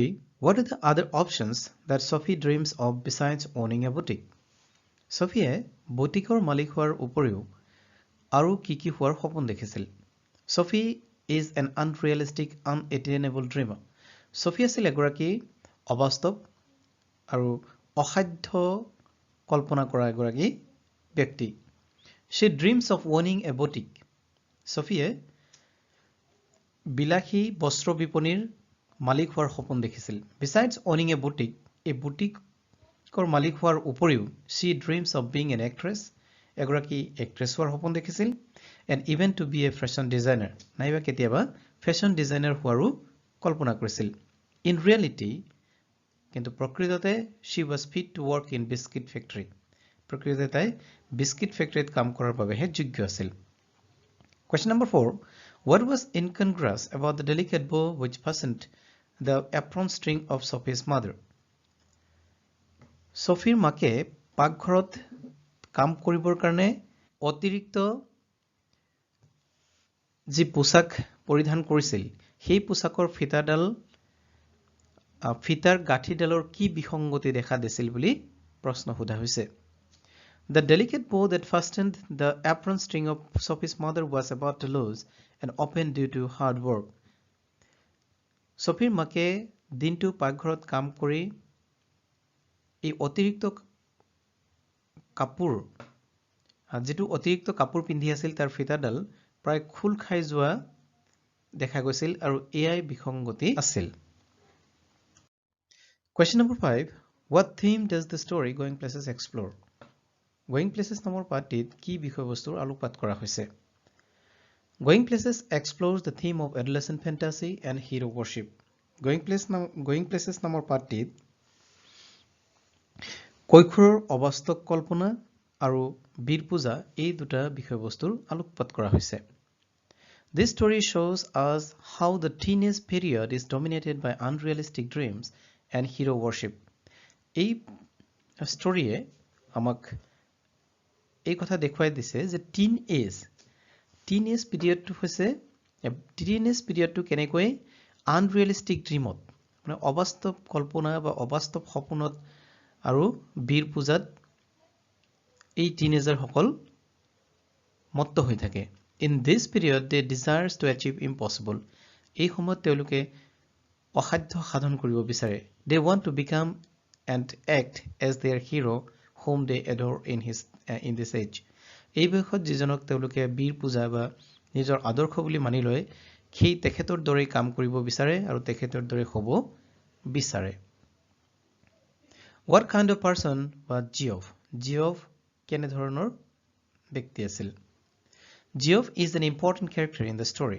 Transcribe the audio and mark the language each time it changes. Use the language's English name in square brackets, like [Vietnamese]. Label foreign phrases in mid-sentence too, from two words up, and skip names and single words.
[English] What are the other options that Sophie dreams of besides owning a boutique? [Assamese] Sophie বুটিকৰ মালিক হোৱাৰ উপৰিও আৰু কি হোৱাৰ সপোন দেখিছিল [English] Sophie is an unrealistic, unattainable dreamer. [Assamese] Sophie আছিল এগৰাকী অবাস্তৱ আৰু অসাধ্য কল্পনা কৰা এগৰাকী ব্যক্তি [English] She dreams of owning a boutique. [Assamese] Sophie বিলাসী বস্ত্ৰ বিপণীৰ মালিক হোৱাৰ সপোন দেখিছিল [English] Besides owning a boutique, [Assamese] এই বুটিকৰ মালিক হোৱাৰ উপৰিও [English] she dreams of being an actress. [Assamese] এগৰাকী এক্ট্ৰেছ হোৱাৰ সপোন দেখিছিল [English] and even to be a fashion designer. [Assamese] নাইবা কেতিয়াবা ফেশ্বন ডিজাইনাৰ হোৱাৰো কল্পনা কৰিছিল [English] In reality, [Assamese] কিন্তু প্ৰকৃততে [English] she was fit to work in biscuit factory. [Assamese] প্ৰকৃততে তাই বিস্কিট ফেক্টৰীত কাম কৰাৰ বাবেহে যোগ্য আছিল [English] Question number 4. What was incongruous about the delicate bow which fastened the apron string of Sophie's mother? [Assamese] Sophieৰ মাকে পাকঘৰত কাম কৰিবৰ কাৰণে অতিৰিক্ত যি পোছাক পৰিধান কৰিছিল সেই পোছাকৰ ফিতাৰ গাঁঠিডালৰ কি বিসংগতি দেখা দিছিল বুলি প্ৰশ্ন সোধা হৈছে [English] The delicate bow that fastened the apron string of Sophie's mother was about to lose and open due to hard work. [Assamese] Sophieৰ মাকে দিনটো পাকঘৰত কাম কৰি এই অতিৰিক্ত কাপোৰ পিন্ধি আছিল তাৰ ফিতাডাল প্ৰায় খুল খাই যোৱা দেখা গৈছিল আৰু এয়াই বিসংগতি আছিল [English] Question number 5. What theme does the story Going Places explore? [Assamese] Going Places নামৰ পাঠটিত কি বিষয়বস্তুৰ আলোকপাত কৰা হৈছে [English] Going Places explores the theme of adolescent fantasy and hero worship. [Assamese] Going Places নামৰ পাঠটিত কৈশোৰৰ অবাস্তৱ কল্পনা আৰু বীৰ পূজা এই দুটা বিষয়বস্তুৰ আলোকপাত কৰা হৈছে [English] This story shows us how the teenage period is dominated by unrealistic dreams and hero worship. [Assamese] এই ষ্টৰীয়ে আমাক এই কথা দেখুৱাই দিছে যে [English] teenage periodটো [Assamese] কেনেকৈ [English] unrealistic dreamত [Assamese] মানে অবাস্তৱ কল্পনা বা অবাস্তৱ সপোনত আৰু বীৰ পূজাত এই টিনেজাৰসকল মত্ত হৈ থাকে [English] In this period they desires to achieve impossible. [Assamese] এই সময়ত তেওঁলোকে অসাধ্য সাধন কৰিব বিচাৰে [English] They want to become and act as their hero whom they adore in this age. [Assamese] এই বয়সত যিজনক তেওঁলোকে বীৰ পূজা বা নিজৰ আদৰ্শ বুলি মানি লয় সেই তেখেতৰ দৰে কাম কৰিব বিচাৰে আৰু তেখেতৰ দৰে হ'ব বিচাৰে [English] What kind of person was Geoff? [Assamese] Geoff কেনে ধৰণৰ ব্যক্তি আছিল [English] Geoff is an important character in the story.